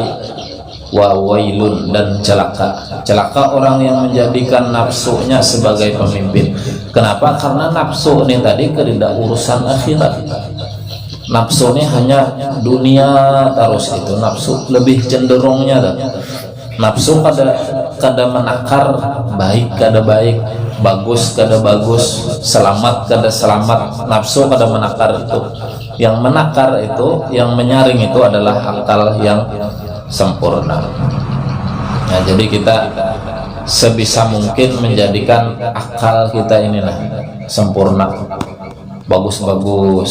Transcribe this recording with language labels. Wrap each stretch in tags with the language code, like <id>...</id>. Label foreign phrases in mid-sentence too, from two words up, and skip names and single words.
<ar>وويل,</ar> <id>dan celaka orang yang menjadikan nafsunya sebagai pemimpin. Kenapa? Karena nafsu ini tadi tidak urusan akhirat. Nafsu ini hanya dunia terus, itu nafsu lebih cenderungnya dah.</id> <bjn>Nafsu kada menakar baik kada baik, bagus kada bagus, selamat kada selamat. Nafsu kada menakar itu.</bjn> <id>Yang menakar itu, yang menyaring itu adalah akal yang sempurna. Nah, jadi kita sebisa mungkin menjadikan akal kita ini nah sempurna, bagus-bagus.</id>